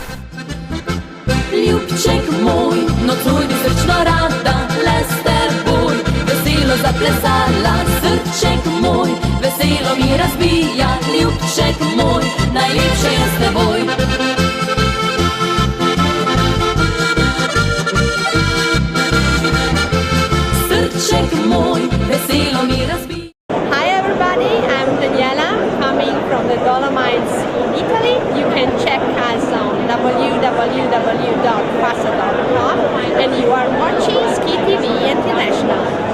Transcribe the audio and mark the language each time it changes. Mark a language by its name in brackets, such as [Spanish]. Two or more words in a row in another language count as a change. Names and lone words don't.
[Slovenian] Ljubček mój, nocuj srčno rada, Lester boj, veselo zaplesala, srček mój, veselo mi razbija, ljubček mój, najlepše je s teboj. Srček mój, veselo mi razbija. [English] Hi everybody, I'm Daniela, coming from the Dolomites in Italy. You can check us on www.fasa.com and you are watching Ski TV International.